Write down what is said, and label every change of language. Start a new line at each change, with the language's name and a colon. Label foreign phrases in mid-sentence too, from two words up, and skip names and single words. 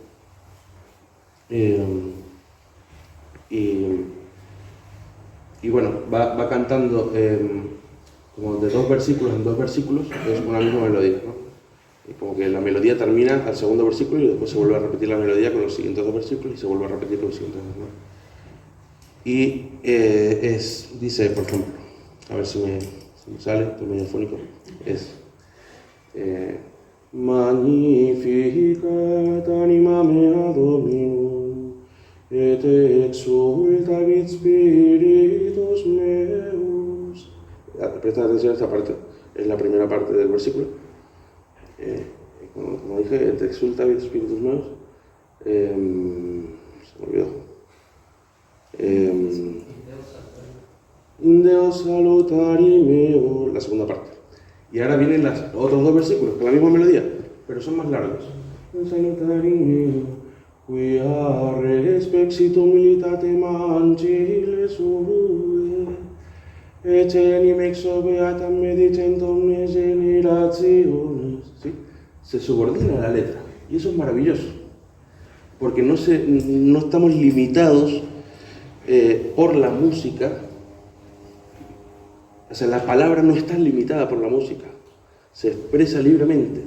Spanish: Y bueno, va cantando como de 2 versículos en 2 versículos, es una misma melodía, ¿no? Y como que la melodía termina al segundo versículo y después se vuelve a repetir la melodía con los siguientes 2 versículos y se vuelve a repetir con los siguientes 2, ¿no? Y dice, por ejemplo, a ver si me sale, estoy medio fónico, es
Latin: Magnificat anima mea Dominum, et exultavit spiritus meus.
Spanish: Presta atención a esta parte, es la primera parte del versículo. Como dije,
Latin: et exultavit spiritus meus,
Spanish: se me olvidó.
Latin: In Deo salutari meo,
Spanish: la segunda parte. Y ahora vienen los otros 2 versículos con la misma melodía, pero son más largos.
Latin: Salutari meo, quia respexit humilitatem ancile sue, et enim exo beatam medicent omnes generationes.
Spanish: ¿Sí? Se subordina a la letra, y eso es maravilloso, porque no estamos limitados por la música. O sea, la palabra no está limitada por la música, se expresa libremente.